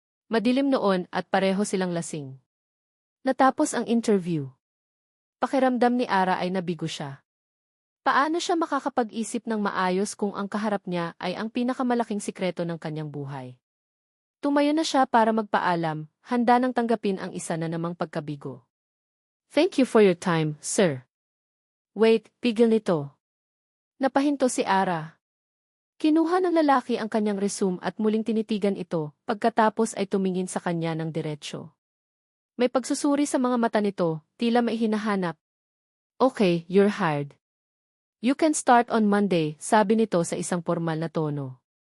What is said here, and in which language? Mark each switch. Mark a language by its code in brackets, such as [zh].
[tl] Madilim noon at pareho silang lasing. Natapos ang interview. Pakiramdam ni Ara ay nabigo siya. Paano siya makakapag-isip ng maayos kung ang kaharap niya ay ang pinakamalaking sikreto ng kanyang buhay? Tumayo na siya para magpaalam, handa nang tanggapin ang isa na namang pagkabigo. [en] Thank you for your time, sir. Wait, [tl] pigil nito. Napahinto si Ara. Kinuha ng lalaki ang kanyang resume at muling tinitigan ito, pagkatapos ay tumingin sa kanya ng diretsyo. May pagsusuri sa mga mata nito, tila may hinahanap. [en] Okay, you're hired. You can start on Monday, [tl] sabi nito sa isang formal na tono.